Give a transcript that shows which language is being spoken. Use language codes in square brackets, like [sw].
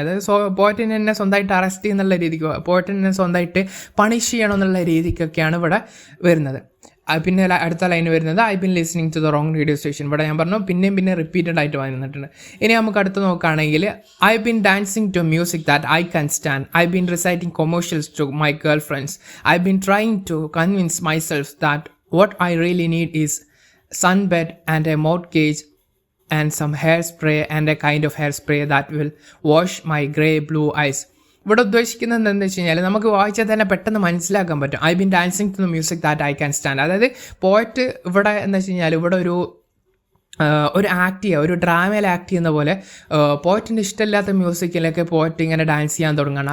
[ml] അതായത് പോയിട്ടിന് തന്നെ സ്വന്തമായിട്ട് അറസ്റ്റ് ചെയ്യുന്നുള്ള രീതിക്ക്, പോയിട്ടിന് തന്നെ സ്വന്തമായിട്ട് പണിഷ് ചെയ്യണം എന്നുള്ള രീതിക്കൊക്കെയാണ് ഇവിടെ വരുന്നത്. പിന്നെ അടുത്ത ലൈൻ വരുന്നത് [en] I been listening to the wrong radio station. [ml] ഇവിടെ ഞാൻ പറഞ്ഞു പിന്നെ റിപ്പീറ്റഡ് ആയിട്ട് വന്നിട്ടുണ്ട്. ഇനി നമുക്ക് അടുത്ത് നോക്കുകയാണെങ്കിൽ [en] I been dancing to music that I can stand. I been reciting commercials to my girl friends. I been trying to convince myself that what I really need is sunbed and a mortgage and some hairspray and a kind of hairspray that will wash my grey blue eyes. [ml] ഇവിടെ ഉദ്ദേശിക്കുന്നത് എന്താണെന്ന് വെച്ച് കഴിഞ്ഞാൽ നമുക്ക് വായിച്ചാൽ തന്നെ പെട്ടെന്ന് മനസ്സിലാക്കാൻ പറ്റും. [en] I been dancing to the music that I can stand. [ml] അതായത് പോയറ്റ് ഇവിടെ എന്താ വെച്ച് കഴിഞ്ഞാൽ ഇവിടെ ഒരു ഒരു ആക്ട് ചെയ്യുക, ഒരു ഡ്രാമയിൽ ആക്ട് ചെയ്യുന്ന പോലെ പോയറ്റിൻ്റെ ഇഷ്ടമില്ലാത്ത മ്യൂസിക്കിലൊക്കെ പോയറ്റ് ഇങ്ങനെ ഡാൻസ് ചെയ്യാൻ തുടങ്ങുകയാണ്.